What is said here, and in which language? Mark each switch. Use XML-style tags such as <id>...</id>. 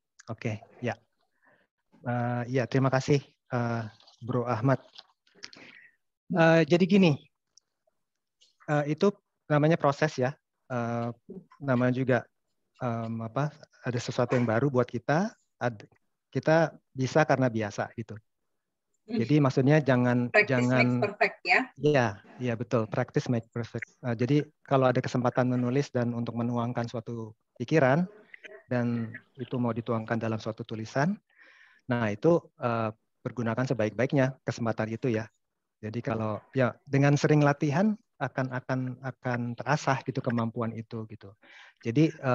<id>Oke, ya. Ya, terima kasih, Bro Ahmad. Jadi gini, itu namanya proses ya. Namanya juga ada sesuatu yang baru buat kita. Kita bisa karena biasa gitu. Jadi maksudnya</id> <en>practice makes perfect ya.</en> <id>Iya betul,</id> <en>practice make perfect.</en> <id>Jadi kalau ada kesempatan menulis dan untuk menuangkan suatu pikiran dan itu mau dituangkan dalam suatu tulisan, nah itu pergunakan sebaik-baiknya kesempatan itu ya. Jadi kalau ya dengan sering latihan akan terasah gitu kemampuan itu gitu. Jadi</id>